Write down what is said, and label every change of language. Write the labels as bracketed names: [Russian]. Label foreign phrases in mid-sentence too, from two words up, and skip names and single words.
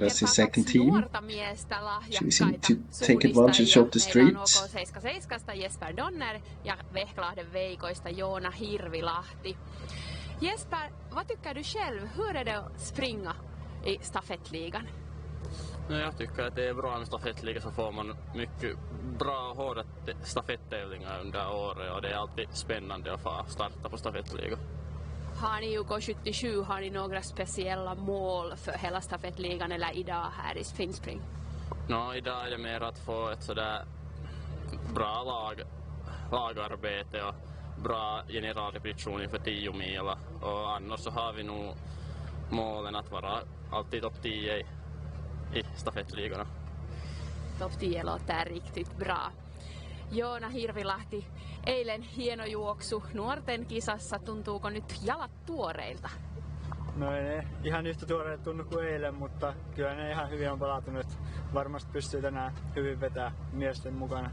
[English] Elvandra's [Finnish] kertaa [English] second [Finnish] kaksi [English] team. [Finnish] nuorta miestä, [English] Choosing [Finnish] lahjakkaita [English] to take advantage of the [Finnish] suunnistajia. [English] streets. [Finnish] Meillä on OK77 Jesper Donner ja Vehklahden Veikoista Joona Hirvilahti. [Swedish] Jesper, vad tycker du själv? Hur är det att springa i stafettligan? No, jag tycker att det är bra med stafettliga, så får man mycket bra och hårda stafetttävlingar under året och det är alltid spännande att få starta på stafettliga. Har ni UK77, har ni några speciella mål för hela stafettligan eller idag här i Finnspring? No, idag är det mer att få ett sådär bra lagarbete och bra generalrepetition inför 10 mila. Och annars så har vi nog målen att vara alltid topp 10 i stafettligorna. Top 10 låter riktigt bra. [Finnish] Joona Hirvilahti, eilen hieno juoksu nuorten kisassa. Tuntuuko nyt jalat tuoreilta? No ei ne ihan yhtä tuoreilta tunnu kuin eilen, mutta kyllä ne ihan hyvin on palautunut. Varmasti pystyy tänään hyvin vetää miesten mukana.